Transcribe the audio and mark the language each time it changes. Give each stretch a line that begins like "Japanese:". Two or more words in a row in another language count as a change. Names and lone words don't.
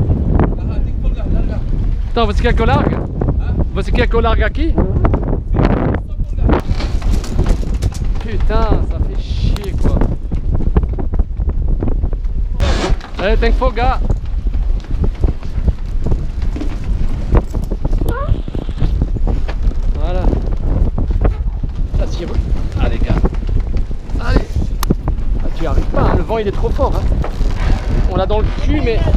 Portuguese: Então, você quer que eu largue? Você quer que eu largue aqui?
French: Putain, ça fait chier quoi. Allez,
Portuguese: tem que folgar.
French: Voilà. Ça tire. Allez gars. Allez. Ah, tu arrives pas, hein. Le vent il est trop fort. Hein. On l'a dans le cul, mais...